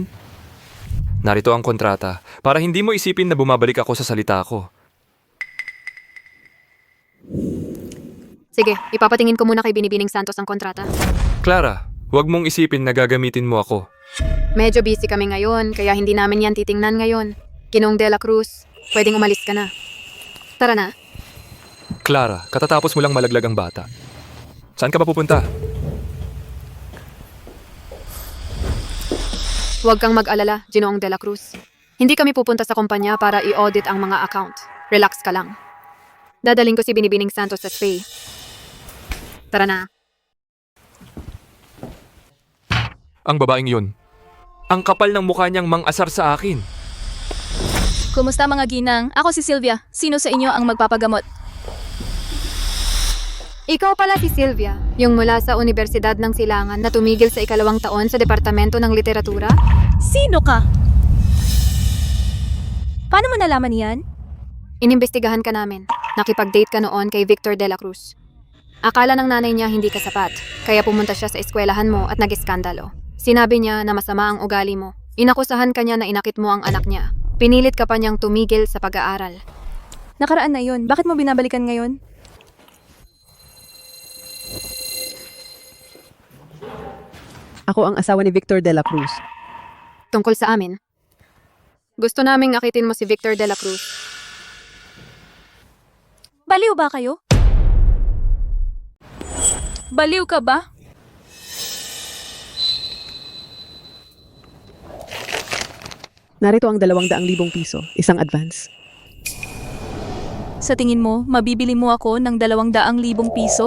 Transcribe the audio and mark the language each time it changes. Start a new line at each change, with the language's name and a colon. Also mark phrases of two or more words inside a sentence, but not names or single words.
Filipino: Narito ang kontrata para hindi mo isipin na bumabalik ako sa salita ko. Sige, ipapatingin ko muna kay Binibining Santos ang kontrata. Clara, huwag mong isipin na gagamitin mo ako. Medyo busy kami ngayon, kaya hindi namin yan titingnan ngayon. Ginoong de la Cruz, pwedeng umalis ka na. Tara na. Clara, katatapos mo lang malaglag ang bata. Saan ka ba pupunta? Huwag kang mag-alala, Ginoong de la Cruz. Hindi kami pupunta sa kumpanya para i-audit ang mga account. Relax ka lang. Dadaling ko si Binibining Santos sa Spain. Tara na. Ang babaeng yun. Ang kapal ng mukha niyang mang-asar sa akin. Kumusta mga ginang? Ako si Sylvia. Sino sa inyo ang magpapagamot? Ikaw pala si Sylvia, yung mula sa Universidad ng Silangan na tumigil sa 2nd taon sa Departamento ng Literatura? Sino ka? Paano mo nalaman yan? Inimbestigahan ka namin. Nakipag-date ka noon kay Victor de la Cruz. Akala ng nanay niya hindi ka sapat, kaya pumunta siya sa eskwelahan mo at nag-iskandalo. Sinabi niya na masama ang ugali mo. Inakusahan ka niya na inakit mo ang anak niya. Pinilit ka pa niyang tumigil sa pag-aaral. Nakaraan na yun. Bakit mo binabalikan ngayon? Ako ang asawa ni Victor de la Cruz. Tungkol sa amin, Gusto naming akitin mo si Victor de la Cruz. Baliw ba kayo? Baliw ka ba? Narito ang 200,000 piso, isang advance. Sa tingin mo, mabibili mo ako ng 200,000 piso?